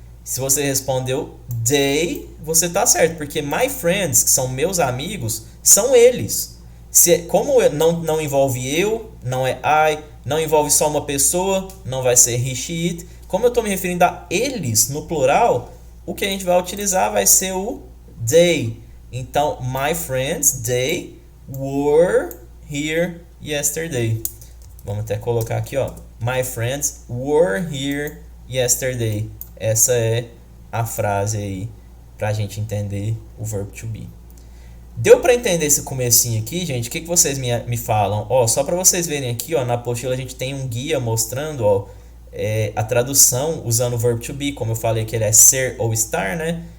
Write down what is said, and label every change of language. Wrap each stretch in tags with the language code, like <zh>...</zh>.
<pt>Se você respondeu they, você tá certo, porque</pt> <en>my friends,</en> <pt>que são meus amigos, são eles. Como não envolve eu, não é I, não envolve só uma pessoa, não vai ser he, she, it. Como eu estou me referindo a eles no plural, o que a gente vai utilizar vai ser o they. Então,</pt> <en>my friends, they were here yesterday.</en> <pt>Vamos até colocar aqui, ó.</pt> <en>My friends were here yesterday.</en> <pt>Essa é a frase aí pra gente entender o verb to be. Deu para entender esse comecinho aqui, gente? O que vocês me falam? Ó, só para vocês verem aqui, ó, na apostila a gente tem um guia mostrando, ó, a tradução usando o verb to be, como eu falei que ele é ser ou estar, né?</pt>